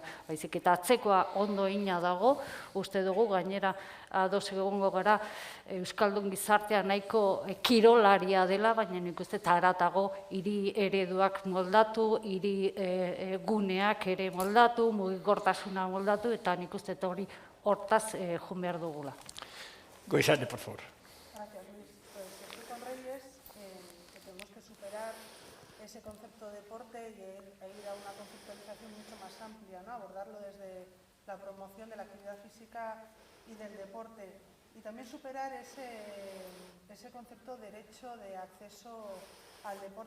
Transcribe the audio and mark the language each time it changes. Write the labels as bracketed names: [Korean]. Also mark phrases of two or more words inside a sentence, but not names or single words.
[Basque] Baizik eta atzekoa ondo ina dago, uste dugu gainera ados egongo gara Euskaldun gizartea nahiko kirolaria dela, baina nik uste eta haratago hiri ereduak moldatu, hiri guneak ere moldatu, mugikortasuna moldatu, eta nik uste hori hortaz joan behar dugula. Goizane, [Spanish] por favor. Gracias, Luis. Pues estoy con Reyes, que tenemos que superar ese concepto de deporte y ir a una conceptualización mucho más amplia, ¿no? Abordarlo desde la promoción de la actividad física y del deporte. Y también superar ese concepto de derecho de acceso al deporte.